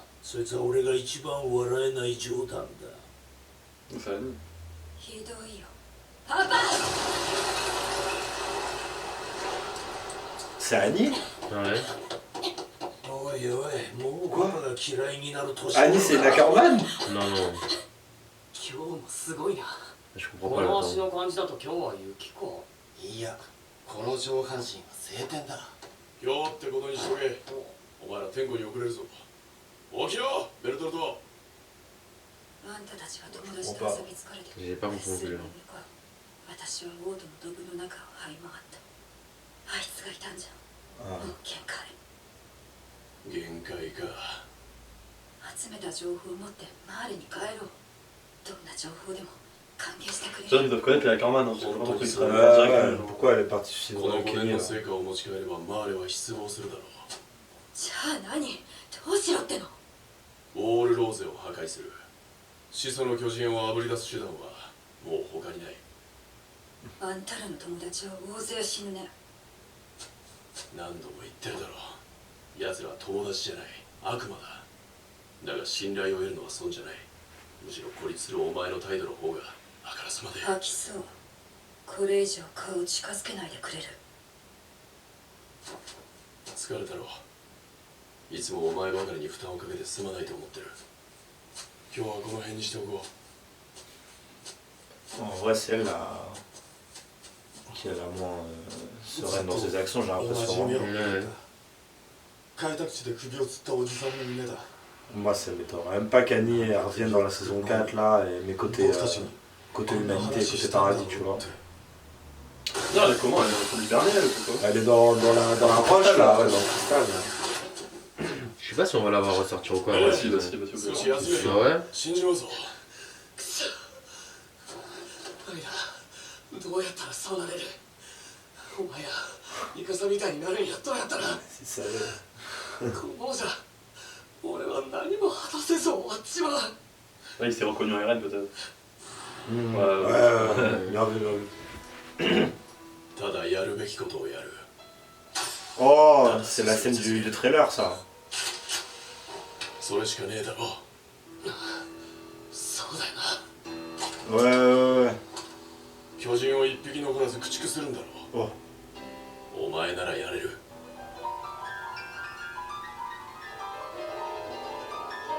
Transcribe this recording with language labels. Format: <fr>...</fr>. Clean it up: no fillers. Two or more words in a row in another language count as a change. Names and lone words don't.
<ja>そいつは俺が一番笑えない冗談だ。</ja> <fr>Ça va.</fr> <ja>ひどいよ。パパ</ja> <fr>C'est Annie? Ouais.</fr> <ja>おいおい、もうパパが嫌いになる年</ja> <fr>Annie, c'est Neckerman? Non, non.</fr> <ja>今日もすごいな。</ja> <fr>Je</fr> <ja>こ</ja> <fr>comprends pas</fr> <ja>の</ja> <fr>le</fr> <ja>足</ja> <fr>temps.</fr> <ja>の感じだと今日は雪か。いや、この上半身は晴天だ。今日ってことにしとけ。お前ら天候に遅れるぞ。起きろ、ベルトルト。あんたたちが友達と遊び疲れて</ja> <fr>J'ai pas compris non plus.</fr> <ja>私は王都のドブの中を這い回った。あいつがいたんじゃ。</ja> <fr>Ah.</fr> <ja>もう限界。限界か。集めた情報を持って周りに帰ろう。どんな情報でも歓迎してくれ</ja> <fr>Ça, ils</fr> <ja>る。</ja> <fr>doivent connaître les Ackerman. Hein. J'ai pas compris ça. Ouais, Direct, ouais, pourquoi elle est partie</fr> <ja>こ</ja> <fr>suivre</fr> <ja>の5</ja> <fr>Kenny</fr> <ja>年の</ja> <fr>là?</fr> <ja>成果を持ち帰ればマーレは失望するだろじゃあ何？どうしろっての？う。ウォールローゼを破壊する。始祖の巨人をあぶり出す手段はもう他にない。あんたらの友達は大勢死ぬね。何度も言ってるだろう。奴らは友達じゃない、悪魔だ。だが信頼を得るのは損じゃない。むしろ孤立するお前の態度の方があからさまで。吐きそう。これ以上顔を近づけないでくれる。疲れたろう。いつもお前ばかりに負担をかけてすまないと思ってる。今日はこの辺にしておこう。</ja> <fr>En vrai, c'est elle là qui est la moins sereine dans ses actions, j'ai</fr> <ja>同じ</ja> <fr>l'impression.</fr> <ja>夢を</ja> <fr>Hein.</fr> <ja>見た。開拓地で首をつったおじさんの夢だ。</ja> <fr>Moi, ça m'étonne. Même pas qu'Annie elle revienne dans la saison 4 là, mais côté,</fr> <ja>僕たちに</ja> <fr>côté</fr> <ja>こんな</ja> <fr>humanité,</fr> <ja>話</ja> <fr>côté</fr> <ja>したんだろ</ja> <fr>paradis,</fr> <ja>う</ja> <fr>tu vois.</fr> <ja>って。</ja> <fr>Non, elle est comment? Elle est en train d'hiberner, elle ou quoi? Elle est dans la roche là, ouais, dans le cristal. Là. Je sais pas si on va la voir ressortir ou quoi. Ouais, ouais. Si, bah si, bah si,</fr> <ja>少</ja> <fr>ok.</fr> <ja>し休め</ja> <fr>Ah</fr> <ja>よ。</ja> <fr>ouais?</fr> <ja>信じろうぞ。アイダ、どうやったらそうなれる？お前やイカサみたいになるにはどうやったら？</ja> <fr>Si ça allait.</fr> <ja>このじゃ俺は何も果たせず終わっちまう。</ja> <fr>Ouais, il s'est reconnu en RN peut-être. Mmh. Ouais, Ouais, ouais, bien vu, bien vu.</fr> <ja>ただやるべきことをやる。</ja> <fr>Oh, c'est la scène du trailer ça.</fr> <ja>それしかねえだろう。そうだよな。</ja> <fr>Ouais, ouais, ouais.</fr> <ja>巨人を一匹残らず駆逐するんだろ</ja> <fr>Oh.</fr> <ja>う。お前ならやれる。</ja>